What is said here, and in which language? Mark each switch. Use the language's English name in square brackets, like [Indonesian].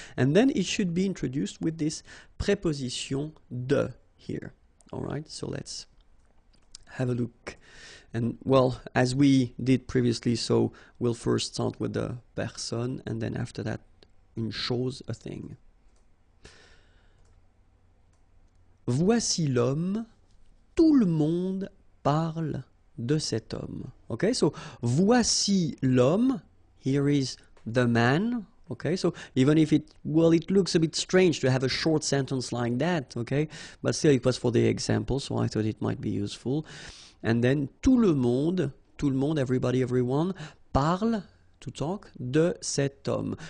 [English] And then it should be introduced with this préposition de here, alright? So let's have a look. And well, as we did previously, so we'll first start with the personne and then after that, une chose, a thing. [French] Voici l'homme, tout le monde parle de cet homme. [English] Okay, so [French] voici l'homme, [English] here is the man. Okay, so even if it looks a bit strange to have a short sentence like that, okay, but still it was for the example, so I thought it might be useful. [French] And then tout le monde, [English] everybody, everyone, [French] parle, [English] to talk, [French] de cet homme.